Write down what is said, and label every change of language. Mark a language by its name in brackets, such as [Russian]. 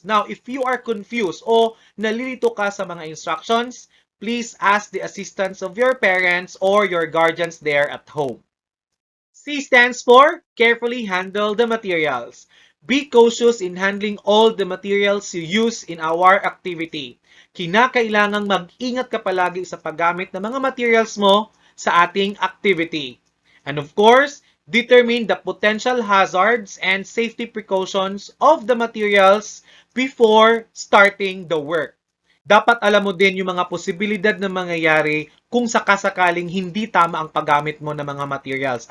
[English] Now, if you are confused [Filipino] o nalilito ka sa mga [English] instructions, please ask the assistance of your parents or your guardians there at home. C stands for carefully handle the materials. Be cautious in handling all the materials you use in our activity. [Filipino] Kinakailangang mag-ingat ka palagi sa paggamit ng mga materials mo sa ating activity. [English] And of course, determine the potential hazards and safety precautions of the materials before starting the work. [Filipino] Dapat alam mo din yung mga posibilidad na mangyayari kung sakasakaling hindi tama ang paggamit mo ng mga materials.